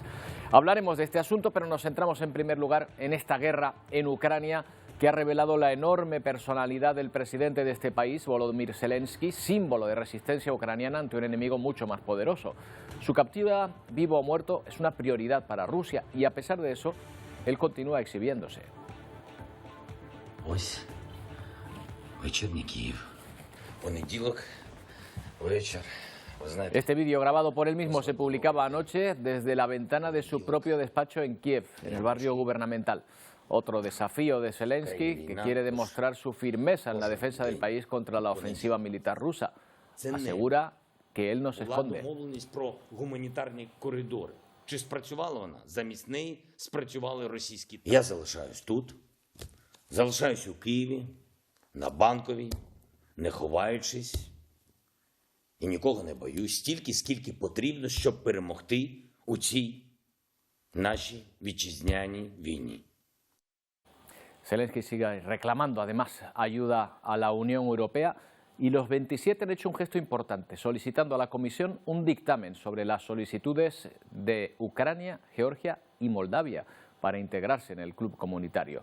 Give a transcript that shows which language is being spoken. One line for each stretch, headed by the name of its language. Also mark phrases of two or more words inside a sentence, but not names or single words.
Spanish: Hablaremos de este asunto, pero nos centramos en primer lugar en esta guerra en Ucrania, que ha revelado la enorme personalidad del presidente de este país, Volodymyr Zelensky, símbolo de resistencia ucraniana ante un enemigo mucho más poderoso. Su captura, vivo o muerto, es una prioridad para Rusia y a pesar de eso, él continúa exhibiéndose.
Ukrainian: Ось вечірній Київ. Понеділок, вечір.
Spanish: Este vídeo grabado por él mismo se publicaba anoche desde la ventana de su propio despacho en Kiev, en el barrio gubernamental. Otro desafío de Zelensky, que quiere demostrar su firmeza en la defensa del país contra la ofensiva militar rusa. Asegura que él no se esconde.
Ukrainian: Я залишаюсь тут, залишаюсь у Києві, на Банковій, не ховаючись і нікого не боюсь, стільки, скільки потрібно, щоб перемогти у цій нашій вітчизняній війні.
Spanish: Zelensky sigue reclamando además ayuda a la Unión Europea y los 27 han hecho un gesto importante, solicitando a la Comisión un dictamen sobre las solicitudes de Ucrania, Georgia y Moldavia para integrarse en el club comunitario.